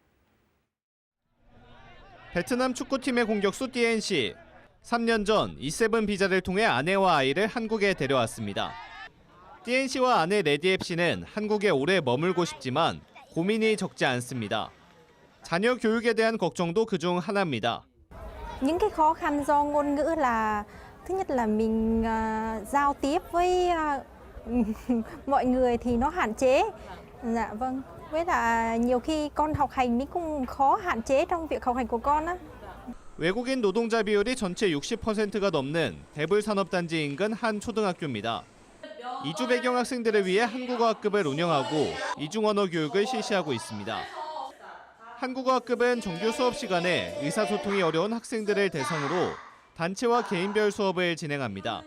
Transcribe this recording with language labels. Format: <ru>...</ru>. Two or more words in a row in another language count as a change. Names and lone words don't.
<ko>베트남 축구팀의 공격수 띠엔시. 3년 전 E7 비자를 통해 아내와 아이를 한국에 데려왔습니다. 띠엔시와 아내 레디앱 씨는 한국에 오래 머물고 싶지만 고민이 적지 않습니다. 자녀 교육에 대한 걱정도 그중 하나입니다.</ko> <vi>Những cái khó khăn do ngôn ngữ là thứ nhất là mình giao tiếp với mọi người thì nó hạn chế. Dạ vâng. Với là nhiều khi con học hành mình cũng khó hạn chế trong việc học hành của con á.</vi> <ko>외국인 노동자 비율이 전체 60%가 넘는 대불 산업단지 인근 한 초등학교입니다. 이주 배경 학생들을 위해 한국어 학급을 운영하고 이중 언어 교육을 실시하고 있습니다. 한국어 학급은 정규 수업 시간에 의사소통이 어려운 학생들을 대상으로 단체와 개인별 수업을 진행합니다.</ko>